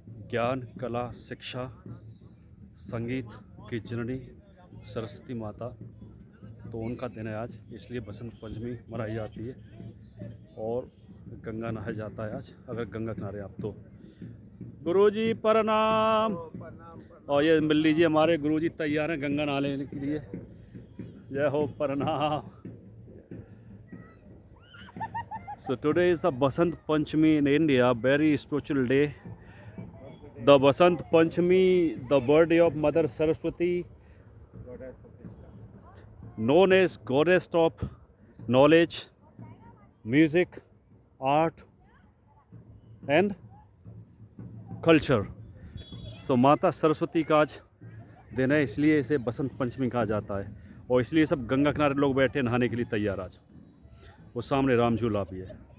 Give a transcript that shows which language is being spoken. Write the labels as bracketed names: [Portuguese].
[Hindi] ज्ञान, कला, शिक्षा, संगीत की जननी सरस्वती माता, तो उनका दिन है आज, इसलिए बसंत पंचमी मनाई जाती है। और गंगा नहाया जाता है आज, अगर गंगा किनारे आप तो। गुरुजी प्रणाम। और ये मिल लीजिए, हमारे गुरुजी तैयार हैं गंगा नहाने के लिए। जय हो, प्रणाम। [English] So today is the Basant Panchami in India, very spiritual day. The Basant Panchami, the birthday of Mother Saraswati, known as goddess of knowledge, music, art and culture. [Hindi] So माता सरस्वती का आज दिन है, इसलिए इसे बसंत पंचमी कहा जाता है। और इसलिए सब गंगा किनारे लोग बैठे नहाने के लिए तैयार आज। वो सामने रामझूला भी है।